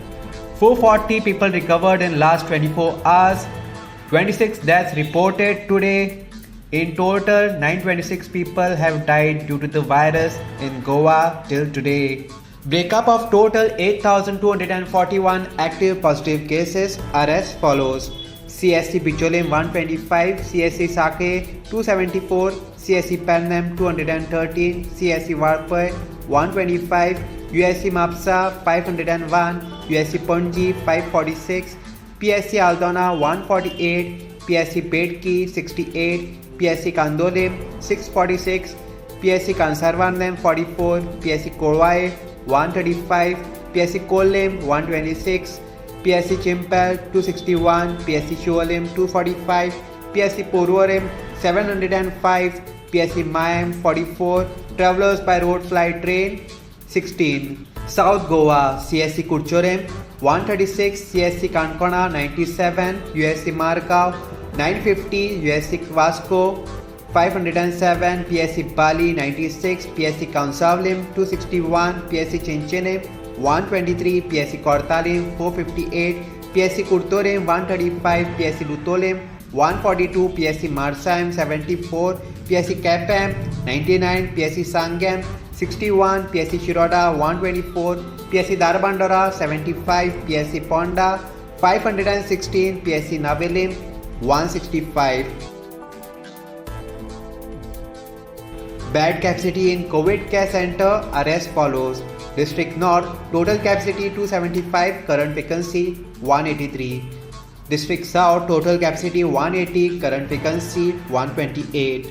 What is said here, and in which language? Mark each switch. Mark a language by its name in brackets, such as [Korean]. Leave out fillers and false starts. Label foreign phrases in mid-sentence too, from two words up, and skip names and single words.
[English] 440 people recovered in last 24 hours. 26 deaths reported today. In total, 926 people have died due to the virus in Goa till today. Breakup of total 8,241 active positive cases are as follows. CSC Bicholim 125, CSC Sake 274, CSC Pelnem 213, CSC Varpai 125, USC Mapsa 501, USC Panji 546, PSC Aldona 148, PSC Pedki 68, PSC Kandolim 646, PSC Kansarvanlem 44, PSC Korwai 135, PSC Kollem 126, PSC Chimpel 261, PSC Shualim 245, PSC Porvorim 705, PSC Mayam 44, Travelers by Road Flight Train 16. South Goa CSC Kurchorem 136, CSC Kankona 97, USC Margao 950, USC Vasco 507, PSC Bali 96, PSC Kansavlim 261, PSC Chinchene 123, PSC Kortalim 458, PSC Kurtorem 135, PSC Lutolem 142, PSC Marsaim 74, PSC Kapam 99, PSC Sangam 61, PSC Shiroda 124, PSC Darbandara 75, PSC Ponda 516, PSC Navelim 165. Bed capacity in COVID care center are as follows. District North, total capacity 275, current vacancy 183. District South, total capacity 180, current vacancy 128.